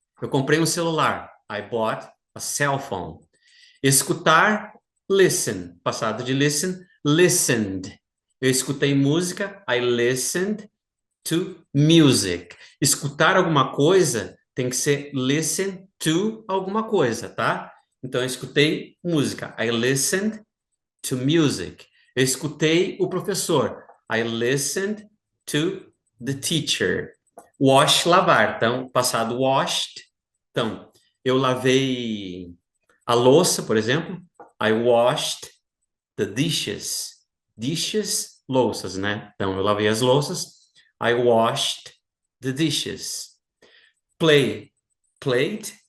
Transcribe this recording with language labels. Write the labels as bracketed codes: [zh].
[pt] Eu comprei um celular, [en] I bought a cell phone. [pt] Escutar, listen. Passado de listen, listened. Eu escutei música, [en] I listened to music. [pt] Escutar alguma coisa tem que ser listen to alguma coisa, tá? Então, eu escutei música. [en] I listened to music. [pt] Eu escutei o professor. [en] I listened to the teacher. [pt] Wash, lavar. Então, passado washed. Então, eu lavei a louça, por exemplo. [en] I washed the dishes. Dishes, [pt] louças, né? Então, eu lavei as louças. [en] I washed the dishes. [pt] Play. Played.